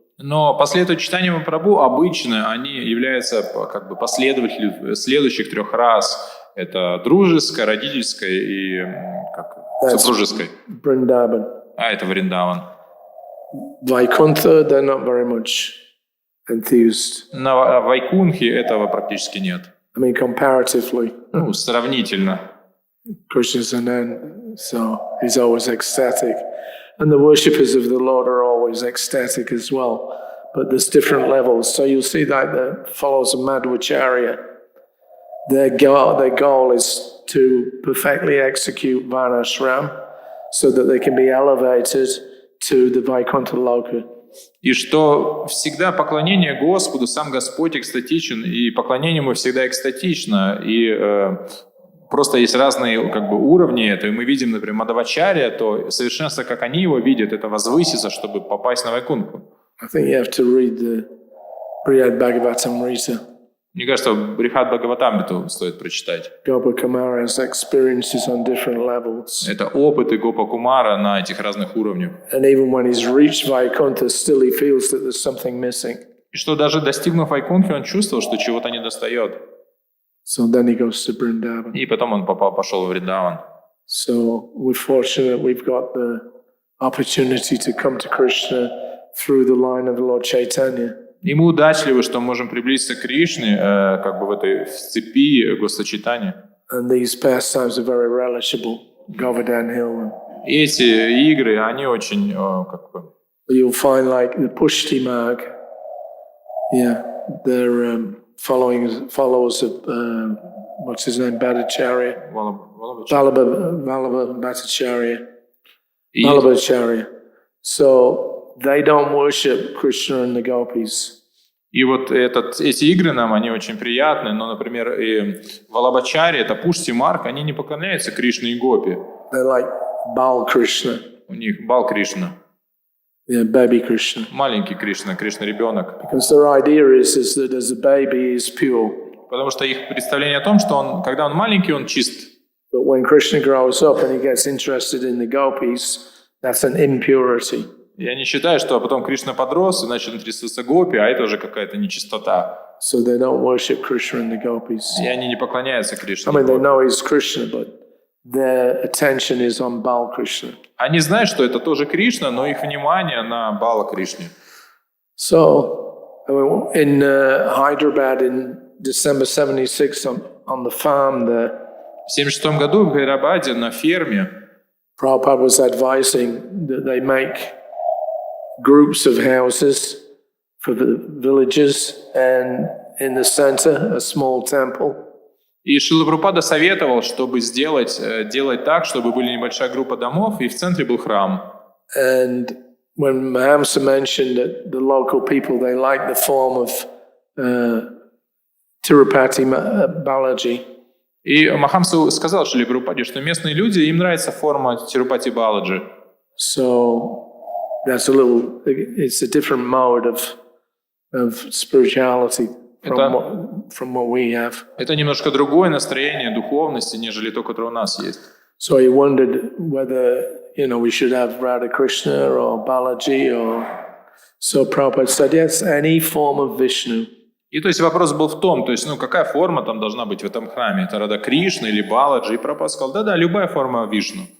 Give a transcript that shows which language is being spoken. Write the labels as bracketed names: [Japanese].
[Russian] Но последователи Чайтаньи Махапрабху обычно они являются как бы последователями следующих трех рас. Это дружеская, родительская и супружеская. [English] Vrindavan. [Russian] Это Вриндаван. [English] Vaikuntha, they're not very much enthused. [Russian] На Вайкунхе этого практически нет. [English] I mean, comparatively. [Russian] Ну, сравнительно. [English] Krishna's an end, so he's always ecstatic. And the worshippers of the Lord are always ecstatic as well. But there's different levels. So you'll see that the followers of Madhvacharya, their goal is to perfectly execute Varnashram so that they can be elevated to the Vaikuntha Loka. [Russian] И что всегда поклонение Господу, сам Господь экстатичен, и поклонение Ему всегда экстатично, и просто есть разные как бы уровни этого, и мы видим, например, Мадхвачарья, то совершенство, как они его видят, это возвыситься, чтобы попасть на Вайкунтху. [English] I think you have to read the Brihad Bhagavatam Rita. [Russian] Мне кажется, Брихад Бхагаватамриту стоит прочитать. [English] Gopakamaras experiences on different levels. [Russian] Это опыты Гопа Кумара на этих разных уровнях. [English] And even when he's reached Vaikuntha, still he feels that there's something missing. [Russian] И что даже достигнув Вайкунтхи, он чувствовал, что чего-то недостает. [English] So then he goes to Vrindavan. [Russian] И потом он пошел в Вриндаван. [English] So we're fortunate we've got the opportunity to come to Krishna through the line of Lord Chaitanya. [Russian] И мы удачливы, что можем приблизиться к Кришне, как бы в этой цепи Госвачитания. [English] And these pastimes are very relishable. Govardhan Hill. [Russian] И эти игры, они очень, как бы... [English] You'll find like the Pushti Marg. Yeah, they're followers of what's his name, Bhattacharya. Vallabha Bhattacharya. Vallabhacharya. So they don't worship Krishna and the gopis. [Russian] И вот эти игры нам, они очень приятны, но, например, и Валабхачари, это Пушти Марк, они не поклоняются Кришне и Гопи. [English] They're like Bal Krishna. [Russian] У них Бал Кришна. [English] Yeah, baby Krishna. [Russian] Маленький Кришна, Кришна-ребенок. [English] Because their idea is that as a baby is pure. [Russian] Потому что их представление о том, что он, когда он маленький, он чист. [English] But when Krishna grows up and he gets interested in the gopis, that's an impurity. [Russian] И они считают, что потом Кришна подрос, и начал интересоваться Гопи, а это уже какая-то нечистота. [English] So they don't worship Krishna and the gopis. [Russian] И они не поклоняются Кришне. [English] I mean, they know he's Krishna, but their attention is on Bal Krishna. [Russian] Они знают, что это тоже Кришна, но их внимание на Бала Кришне. [English] So, in Hyderabad in December 76 on the farm there, [Russian] В 1976 году в Хайдарабаде на ферме [English] Prabhupada was advising that they make groups of houses for the villages and in the center a small temple. [Russian] И Шрила Прабхупада советовал, чтобы делать так, чтобы была небольшая группа домов, и в центре был храм. [English] And when Mahamsa mentioned that the local people, they like the form of Tirupati Balaji. [Russian] И Махамса сказал Шриле Прабхупаде, что местные люди, им нравится форма Тирупати Баладжи. [English] So that's it's a different mode of spirituality from what we have. [Russian] Это немножко другое настроение духовности, нежели то, которое у нас есть. [English] So he wondered whether, we should have Radha Krishna or Balaji or... So Prabhupada said, yes, any form of Vishnu. [Russian] И то есть вопрос был в том, то есть, ну, какая форма там должна быть в этом храме? Это Рада Кришна или Баладжи? И Прабхупада сказал, да-да, любая форма Вишну,